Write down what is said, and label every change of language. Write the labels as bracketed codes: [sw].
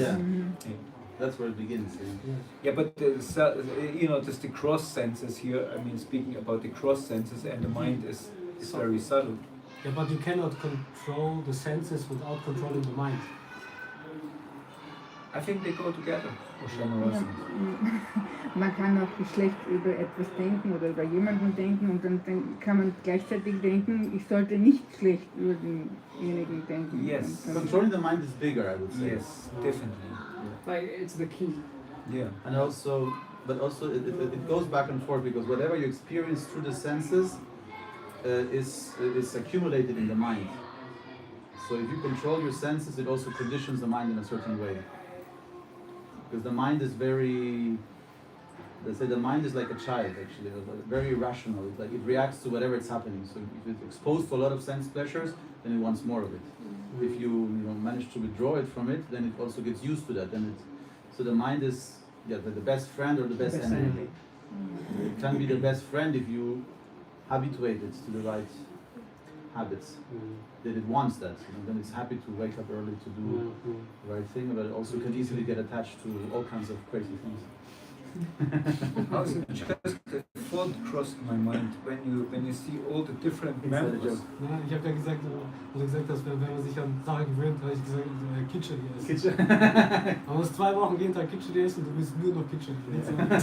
[en] Yeah. That's where it begins. Yeah, but there's the cross senses here. I mean, speaking about the cross senses, and the mind is is very subtle. Yeah, but you cannot control the senses without controlling the mind. I think they go together. [de] Ja, man kann auch schlecht über etwas denken oder über jemanden denken und dann kann man gleichzeitig denken, ich sollte nicht schlecht über denjenigen denken. [en] Yes. Controlling the mind is bigger, I would say. Yes, definitely. Like it's the key. Yeah. And also, but also it goes back and forth because whatever you experience through the senses is accumulated in the mind. So if you control your senses, it also conditions the mind in a certain way. Because the mind is very, let's say the mind is like a child actually, very irrational. Like it reacts to whatever is happening. So if it's exposed to a lot of sense pleasures, then it wants more of it. If you manage to withdraw it from it, then it also gets used to that. So the mind is the best friend or the best enemy. It can be the best friend if you habituate it to the right habits. That it wants that, then it's happy to wake up early to do the right thing, but it also can easily get attached to all kinds of crazy things. Also, just a thought crossed my mind when you see all the different members. [de] Ja, ich habe ja gesagt, dass wenn man sich an Sachen gewöhnt, habe ich gesagt, Kitscheri essen. Kitscheri. Man muss 2 Wochen jeden Tag Kitscheri essen, du willst nur noch Kitscheri essen.